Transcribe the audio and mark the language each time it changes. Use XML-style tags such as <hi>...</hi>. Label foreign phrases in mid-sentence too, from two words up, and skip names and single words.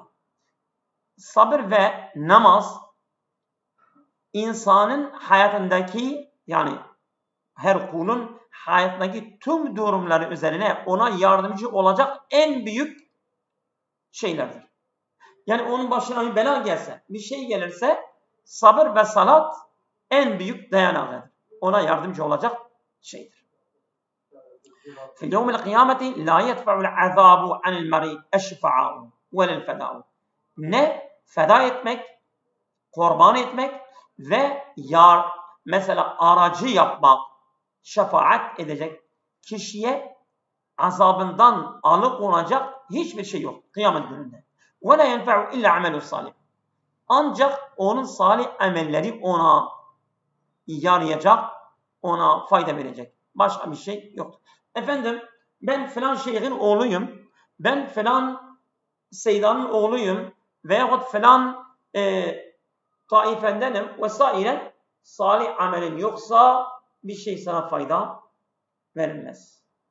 <tr>Sabır ve namaz insanın hayatındaki, yani her kulun hayatındaki tüm durumları üzerine ona yardımcı olacak en büyük şeylerdir. Yani onun başına bir bela gelse, bir şey gelirse sabır ve salat en büyük dayanağıdır. Ona yardımcı olacak şeydir.</tr> <ar>في يوم القيامة لا يدفع العذاب عن المريض الشفعاء ولا الفداء.</ar> <tr>Ne feda etmek, kurban etmek ve mesela aracı yapmak, şefaat edecek kişiye azabından alıkonacak hiçbir şey yok kıyamet gününde.</tr> <ar>وَلَا يَنْفَعُ اِلَّا عَمَلُ الصَّالِحِ</ar> <tr>Ancak onun salih amelleri ona yarayacak, ona fayda verecek. Başka bir şey yok. Efendim ben filan şeyhin oğluyum, ben filan Seydan'ın oğluyum veyahut filan taifendenim vesaire, salih amelin yoksa bir şey sana fayda verilmez.</tr>